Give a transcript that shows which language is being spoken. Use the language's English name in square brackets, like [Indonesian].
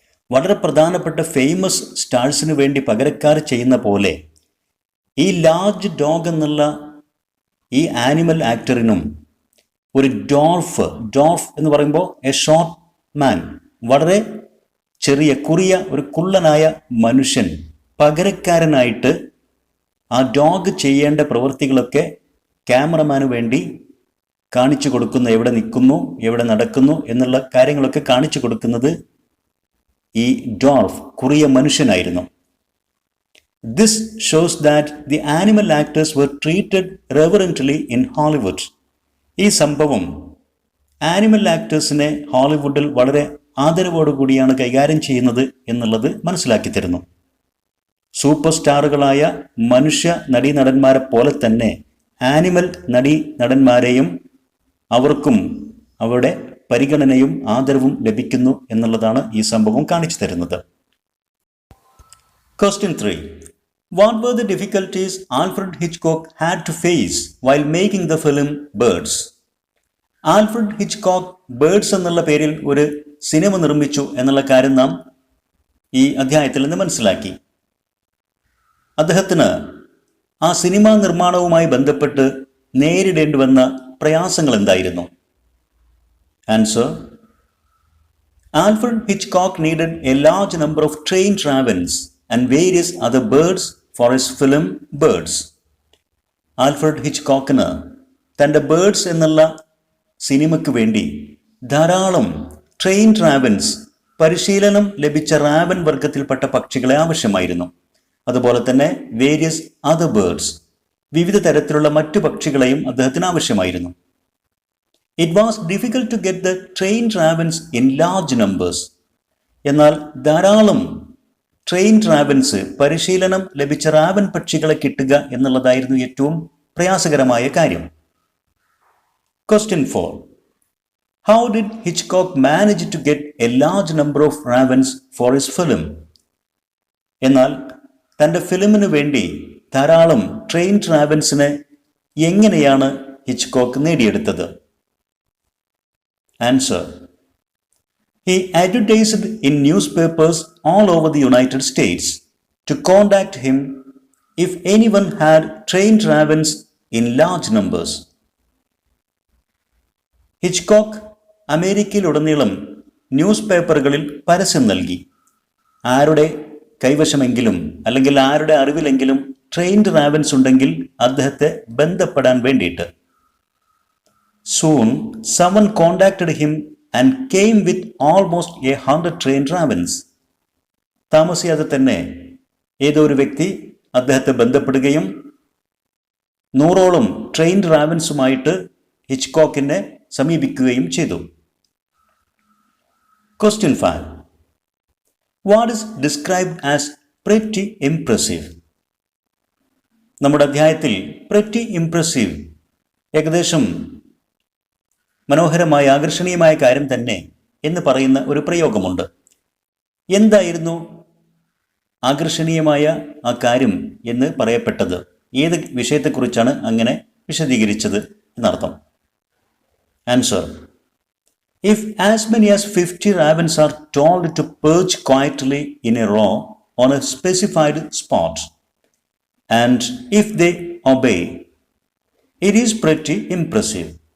[Malayalam] വളരെ പ്രധാനപ്പെട്ട ഫേമസ് സ്റ്റാർസിന് വേണ്ടി പകരക്കാർ ചെയ്യുന്ന പോലെ ഈ ലാർജ് ഡോഗ് എന്നുള്ള ഈ ആനിമൽ ആക്ടറിനും ഒരു ഡോർഫ് എന്ന് പറയുമ്പോൾ [English] a short man, [Malayalam] വളരെ ചെറിയ കുറിയ ഒരു കുള്ളനായ മനുഷ്യൻ പകരക്കാരനായിട്ട് ആ ഡോഗ് ചെയ്യേണ്ട പ്രവൃത്തികളൊക്കെ ക്യാമറമാന് വേണ്ടി കാണിച്ചു കൊടുക്കുന്ന, എവിടെ നിൽക്കുന്നു, എവിടെ നടക്കുന്നു എന്നുള്ള കാര്യങ്ങളൊക്കെ കാണിച്ചു കൊടുക്കുന്നത് ഈ ഡ്വാർഫ് കുറിയ മനുഷ്യനായിരുന്നു. [English] This shows that the animal actors were treated reverently in Hollywood. [Malayalam] ഈ സംഭവം ആനിമൽ ആക്ടേഴ്സിനെ ഹോളിവുഡിൽ വളരെ ആദരവോടുകൂടിയാണ് കൈകാര്യം ചെയ്യുന്നത് എന്നുള്ളത് മനസ്സിലാക്കി തരുന്നു. സൂപ്പർ സ്റ്റാറുകളായ മനുഷ്യ നടീനടന്മാരെ പോലെ തന്നെ ആനിമൽ നടന്മാരെയും അവർക്കും അവരുടെ പരിഗണനയും ആദരവും ലഭിക്കുന്നു എന്നുള്ളതാണ് ഈ സംഭവം കാണിച്ചു തരുന്നത്. [English] Question 3. What were the difficulties Alfred Hitchcock had to face while making the film Birds? [Malayalam] Alfred Hitchcock birds എന്നുള്ള പേരിൽ ഒരു സിനിമ നിർമ്മിച്ചു എന്നുള്ള കാര്യം നാം ഈ അധ്യായത്തിൽ നിന്ന് മനസ്സിലാക്കി. അദ്ദേഹത്തിന് ആ സിനിമാ നിർമ്മാണവുമായി ബന്ധപ്പെട്ട് നേരിടേണ്ടി വന്ന പ്രയാസങ്ങൾ എന്തായിരുന്നു? [English] Answer: Alfred Hitchcock needed a large number of trained ravens and various other birds for his film Birds. [Malayalam] Alfred ഹിച്ച്കോക്കിന് തൻ്റെ ബേർഡ്സ് എന്നുള്ള സിനിമയ്ക്ക് വേണ്ടി ധാരാളം ട്രെയിൻഡ് റാവൻസ്, പരിശീലനം ലഭിച്ച റാവൻ വർഗത്തിൽപ്പെട്ട പക്ഷികളെ ആവശ്യമായിരുന്നു. അതുപോലെ തന്നെ [English] various other birds, [Malayalam] വിവിധ തരത്തിലുള്ള മറ്റു പക്ഷികളെയും അദ്ദേഹത്തിന് ആവശ്യമായിരുന്നു. [English] It was difficult to get the trained ravens in large numbers. [Malayalam] എന്നാൽ ധാരാളം ട്രെയിൻഡ് റാവൻസ്, പരിശീലനം ലഭിച്ച റാവൻ പക്ഷികളെ കിട്ടുക എന്നുള്ളതായിരുന്നു ഏറ്റവും പ്രയാസകരമായ കാര്യം. [English] Question 4. How did Hitchcock manage to get a large number of ravens for his film? [Malayalam] എന്നാൽ തൻ്റെ ഫിലിമിന് വേണ്ടി ധാരാളം ട്രെയിൻഡ് റാവൻസിനെ എങ്ങനെയാണ് ഹിച്ച്കോക്ക് നേടിയെടുത്തത്? [English] Answer: He advertised in newspapers all over the United States to contact him if anyone had trained ravens in large numbers. [Malayalam] Hitchcock അമേരിക്കയിലുടനീളം news പേപ്പറുകളിൽ പരസ്യം നൽകി. ആരുടെ കൈവശമെങ്കിലും അല്ലെങ്കിൽ ആരുടെ അറിവിലെങ്കിലും ട്രെയിൻഡ് റാവൻസ് ഉണ്ടെങ്കിൽ അദ്ദേഹത്തെ ബന്ധപ്പെടാൻ വേണ്ടിയിട്ട്. [English] Soon someone contacted him and came with almost 100 trained ravens. [Malayalam] താമസിയാതെ തന്നെ ഏതോ ഒരു വ്യക്തി അദ്ദേഹത്തെ ബന്ധപ്പെടുകയും 100ഓളം ട്രെയിൻഡ് റാവൻസുമായിട്ട് ഹിച്ച്കോക്കിനെ സമീപിക്കുകയും ചെയ്തു. [English] Question 5. What is described as pretty impressive? [Malayalam] നമ്മുടെ അധ്യായത്തിൽ [English] pretty impressive, [Malayalam] ഏകദേശം മനോഹരമായ ആകർഷണീയമായ കാര്യം തന്നെ എന്ന് പറയുന്ന ഒരു പ്രയോഗമുണ്ട്. എന്തായിരുന്നു ആകർഷണീയമായ ആ കാര്യം എന്ന് പറയപ്പെട്ടത്? ഏത് വിഷയത്തെക്കുറിച്ചാണ് അങ്ങനെ വിശദീകരിച്ചത് എന്നർത്ഥം? [English] Answer: If as many as 50 ravens are told to perch quietly in a row on a specified spot, and if they obey, it is pretty impressive.